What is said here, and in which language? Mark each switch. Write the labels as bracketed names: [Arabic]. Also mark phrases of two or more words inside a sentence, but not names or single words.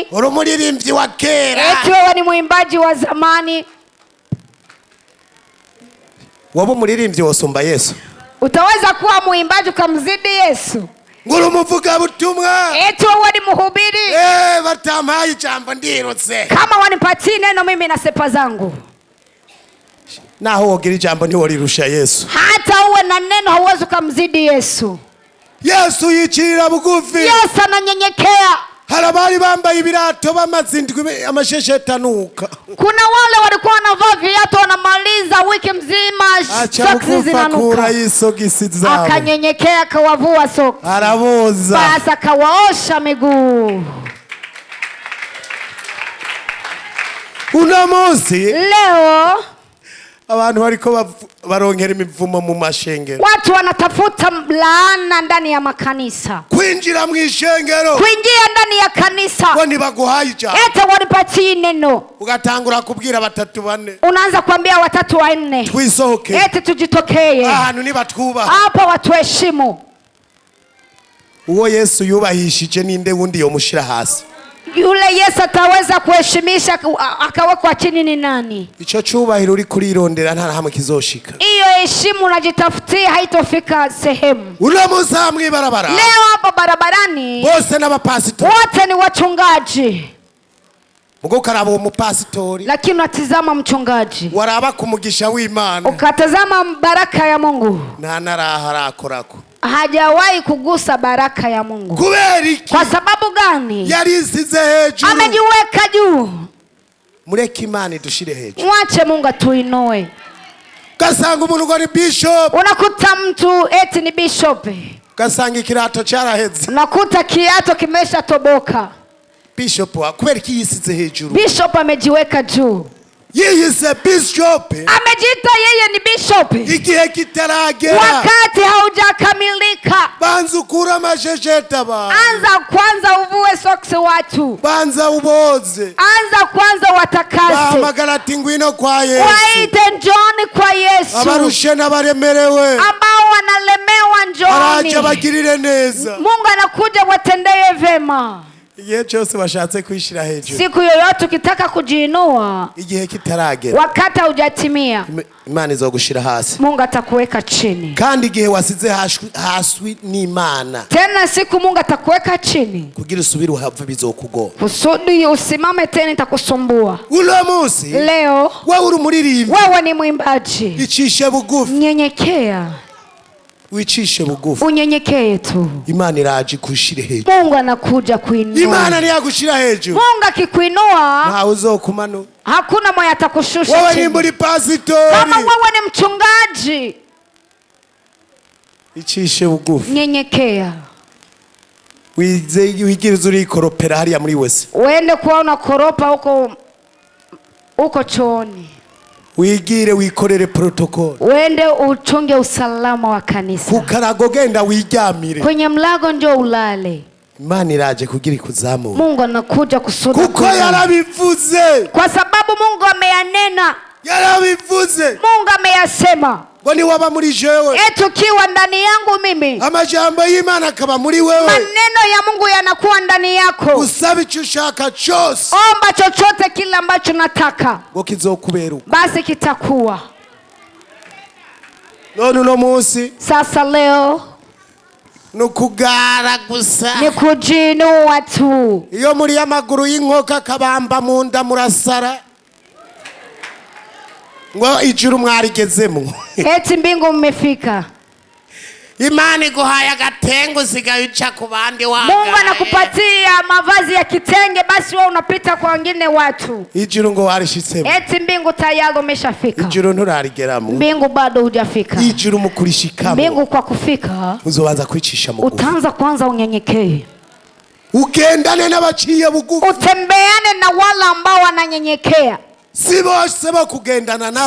[Rundi] uri umuririmbyi wa kera, [Swahili] eti wewe ni mwimbaji wa zamani. [Rundi] waba umuririmbyi wosumba Yesu? [Swahili] Utaweza kuwa mwimbaji ukamzidi Yesu? [Rundi] Nguri umuvugabutumwa, [Swahili] eti wewe ni mhubiri, [Rundi] batampaye ijambo ndirutse, [Swahili] kama wanipatie neno mimi na sepa zangu. [Rundi] naho wogira ijambo ntiworirusha Yesu. [Swahili] Hata uwe na neno hauwezi kumzidi Yesu. [Rundi] Yesu yicirira bugufi, [Swahili] Yesu ananyenyekea. [Rundi] harabari bambaye ibirato bamazindwi amashesheti anuka, [Swahili] Kuna wale walikuwa wanavaa viatu wanamaliza wiki mzima soksi zinanuka. [Rundi] Isogisi zao, [Swahili] Akanyenyekea akawavua soksi, [Rundi] araboza, [Swahili] basi akawaosha miguu. [Rundi] uno munsi [Swahili] Leo [Rundi] abantu bariko baronkera imivumo mu mashengero, [Swahili] watu wanatafuta laana ndani ya makanisa, [Rundi] kwinjira mu ishengero, [Swahili] kuingia ndani ya kanisa, [Rundi] ngo ntibaguhaye ijambo, [Swahili] ete wanipatie neno, [Rundi] ugatangura kubwira batatu bane, [Swahili] unaanza kuambia watatu wanne, [Rundi] twisohoke, [Swahili] ete tujitokee [Rundi] ahantu nibatwubaha, [Swahili] hapa, watuheshimu. [Rundi] uwo Yesu yubahishije ninde wundi yomushira hasi? [Swahili] Yule Yesu ataweza kuheshimisha akawekwa chini ni nani? [Rundi] Ico cubahiro uri kurirondera nta hamwe kizoshika. [Swahili] Iyo heshima unajitafutia haitofika sehemu. [Rundi] Uno munsi hamwe barabara, [Swahili] Leo hapa barabarani [Rundi] bose n'abapasitori, [Swahili] wote ni wachungaji, [Rundi] mugo karaba uwo mupasitori, [Swahili] lakini unatizama mchungaji, [Rundi] waraba kumugisha w'Imana, [Swahili] ukatazama baraka ya Mungu, [Rundi] nta naraha arakorako, [Swahili] hajawahi kugusa baraka ya Mungu. [Rundi] kubera iki? [Swahili] Kwa sababu gani? [Rundi] Yarisize hejuru, [Swahili] Amejiweka juu. [Rundi] mureke Imana idushire hejuru. [Swahili] Mwache Mungu atuinue. [Rundi] Gasanga umuntu ngo ni bishop, [Swahili] Unakuta mtu eti ni bishop, [Rundi] gasanga ikirato caraheze, [Swahili] unakuta kiato kimesha toboka. [Rundi] bishop kubera iki yisize hejuru? [Swahili] Bishop amejiweka juu, [Rundi] yiyise bishop, [Swahili] amejiita yeye ni bishop, [Rundi] igihe kitaragera, [Swahili] wakati haujakamilika. [Rundi] banza ukura amashesheta ba, [Swahili] Anza kwanza uvue soksi watu, [Rundi] banza uboze, [Swahili] anza kwanza watakase, [Rundi] bahamagara ati ngwino kwa Yesu, [Swahili] waite njoni kwa Yesu, [Rundi] abarushe n'abaremerewe, [Swahili] ambao wanalemewa njoni, [Rundi] araje bagirire neza. [Swahili] Mungu anakuja watendeye vema. [Rundi] Igihe cyose bashatse kwishira hejuru, [Swahili] Siku yoyote ukitaka kujiinua, [Rundi] igihe kitaragera, [Swahili] wakati haujatimia, [Rundi] Imana izogushira hasi, [Swahili] Mungu atakuweka chini. [Rundi] kandi igihe wasize hasi n'Imana, [Swahili] Tena siku Mungu atakuweka chini, [Rundi] kugira usubire uhava bizokugora. [Swahili] kusudi usimame tena itakusumbua. [Rundi] Uno munsi [Swahili] Leo [Rundi] wewe uri umuririmbyi, [Swahili] wewe ni mwimbaji, [Rundi] icishe bugufi, [Swahili] nyenyekea, [Rundi] wicishe bugufi, [Swahili] unyenyekee tu. [Rundi] Imana iraje kushire hejuru. [Swahili] Mungu anakuja kuinua. [Rundi] Imana niyagushira hejuru, [Swahili] Mungu akikuinua [Rundi] ntawe uzokumano. [Swahili] hakuna mwenye atakushusha Wewe ni chini. [Rundi] muri pasitori, [Swahili] Kama wewe ni mchungaji, [Rundi] icishe bugufi, [Swahili] nyenyekea, [Rundi] wigirize urikoropera hariya muri wese, [Swahili] uende kuona koropa huko chooni, [Rundi] wigire wikorere protokoli, [Swahili] uende uchunge usalama wa kanisa, [Rundi] kukarago genda wiryamire, [Swahili] kwenye mlango ndio ulale. [Rundi] Imana iraje kugira ikuzamu, [Swahili] Mungu anakuja kusudi [Rundi] kuko yarabivuze, [Swahili] kwa sababu Mungu ameyanena, [Rundi] yarabivuze [Swahili] Mungu ameyasema. [Rundi] ngo niwaba muri jewe, [Swahili] Ukiwa ndani yangu mimi, [Rundi] amajambo y'Imana akaba muri wewe, [Swahili] maneno ya Mungu yanakuwa ndani yako. [Rundi] usaba icyo ushaka cyose, [Swahili] Omba chochote kile ambacho nataka, [Rundi] ngo kizokubera, [Swahili] basi kitakuwa. [Rundi] none uno munsi [Swahili] Sasa leo [Rundi] nukugara gusa, [Swahili] ni kujiinua tu. [Rundi] iyo muri amaguru y'inkoka akabamba mu nda murasara, ngo ijuru mwarigezemo. [Swahili] Eti mbingu mmefika. [Rundi] Imana iguhaye agatengo usigaye uca ku bandi wanga, [Swahili] Mungu anakupatia mavazi ya kitenge, basi wewe unapita kwa wengine watu. [Rundi] ijuru ngo warishitsemo, [Swahili] Eti mbingu tayari umeshafika. [Rundi] ijuru nturarigeramo, [Swahili] Mbingu bado hujafika. [Rundi] ijuru mukurishikamo, [Swahili] Mbingu kwa kufika, [Rundi] uzobanza kwicisha mugufi, [Swahili] utaanza kwanza unyenyekee, [Rundi] ugendane n'abaciye bugufi, [Swahili] utembeane na wale ambao wananyenyekea. [Rundi] si bose bo kugendana nabo,